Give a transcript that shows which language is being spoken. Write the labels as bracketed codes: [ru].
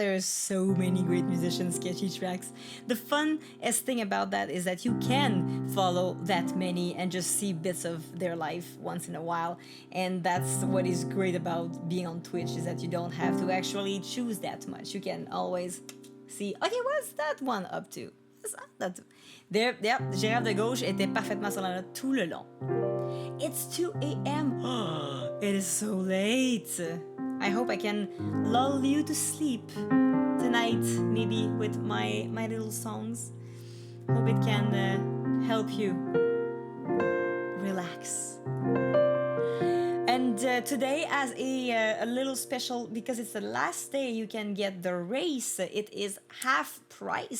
[en] There's so many great musicians, sketchy tracks. The funnest thing about that is that you can follow that many and just see bits of their life once in a while. And that's what is great about being on Twitch, is that you don't have to actually choose that much. You can always see, okay, what's that one up to? There, yep, [fr] Gérard de Gauche était parfaitement sur la note tout le long. [en] It's 2 a.m. It is so late. I hope I can lull you to sleep tonight, maybe with my little songs. Hope it can help you relax. And today, as a little special, because it's the last day you can get the race, it is half price.